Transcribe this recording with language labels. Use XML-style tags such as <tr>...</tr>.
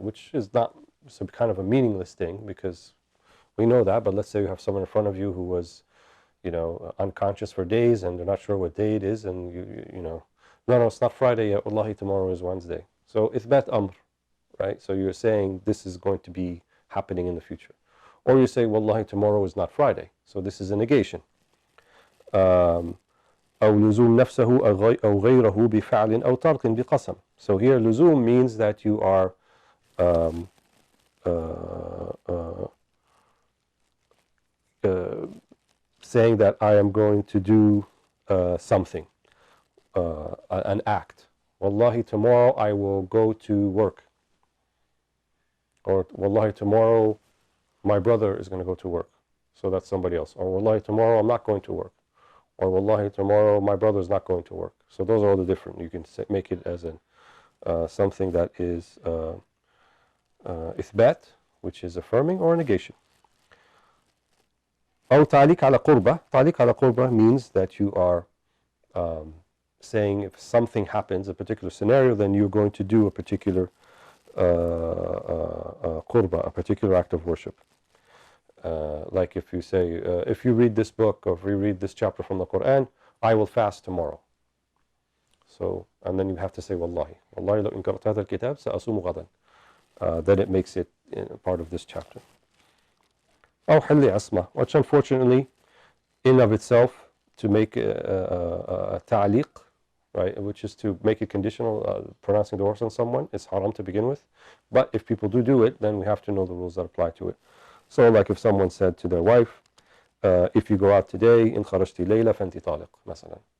<en>Which is not some kind of a meaningless thing because we know that, but let's say you have someone in front of you who was, you know, unconscious for days and they're not sure what day it is, and you know, no, it's not Friday yet, wallahi, tomorrow is Wednesday. So ithbat amr, right? So you're saying this is going to be happening in the future. Or you say, wallahi, tomorrow is not Friday. So this is a negation.</en> <ar>أو لزوم نفسه أو غيره بفعل أو ترك بقسم.</ar> <en>So here لزوم means that you are saying that I am going to do something, an act. Wallahi, tomorrow I will go to work. Or wallahi, tomorrow my brother is going to go to work. So that's somebody else. Or wallahi, tomorrow I'm not going to work. Or wallahi, tomorrow my brother is not going to work. So those are all the different. You can make it as something that is ithbat, which is affirming, or negation.</en> <ar>أو تعليق على قربة. تعليق على قربة</ar> <en>means that you are saying if something happens, a particular scenario, then you're going to do a particular qurba, a particular act of worship. Like if you say, if you read this book or if you read this chapter from the Quran, I will fast tomorrow. So, and then you have to say, wallahi.</en> <ar>Wallahi لو إن قرأت هذا الكتاب سأصوم غدا.</ar> <en>Then it makes it part of this chapter.</en> <ar>أو حل عصمة,</ar> <en>which unfortunately, in of itself, to make a ta'liq, right, which is to make it conditional, pronouncing the words on someone, is haram to begin with. But if people do it, then we have to know the rules that apply to it. So like if someone said to their wife, if you go out today,</en> <ar>in kharajti layla fanti taliq,</ar> <en>مثلا.</en>